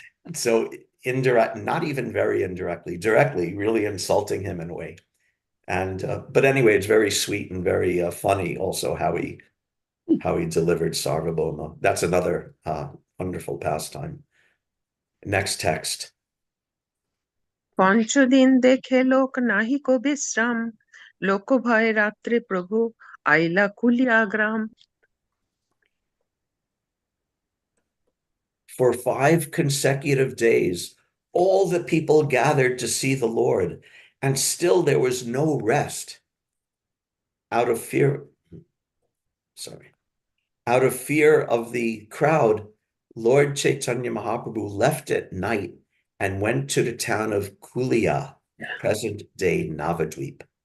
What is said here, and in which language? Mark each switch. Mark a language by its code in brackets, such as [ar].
[en] And so not even very indirectly, directly, really insulting him in a way. And but anyway, it's very sweet and very funny also how he delivered Sarvabhauma. That's another wonderful pastime. Next text. [bn] পঞ্চদিন দেখে লোক নাহিক বিশ্রাম লোক ভয় রাত্রে প্রভু আইলা কুলিয়া গ্রাম [en] For 5 consecutive days, all the people gathered to see the Lord, and still there was no rest. Out of fear of the crowd, Lord Chaitanya Mahaprabhu left at night and went to the town of Kulia, present-day Navadvip.